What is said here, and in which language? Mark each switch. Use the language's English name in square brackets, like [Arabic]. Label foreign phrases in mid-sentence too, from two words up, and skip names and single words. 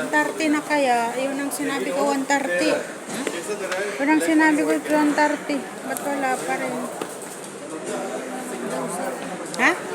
[Filipino] 130 na kaya? Yun ang sinabi ko, 130. [Hindi] कैसे दे रहा है [Filipino] Yun ang sinabi ko, 130. Ba't wala pa rin? Ha?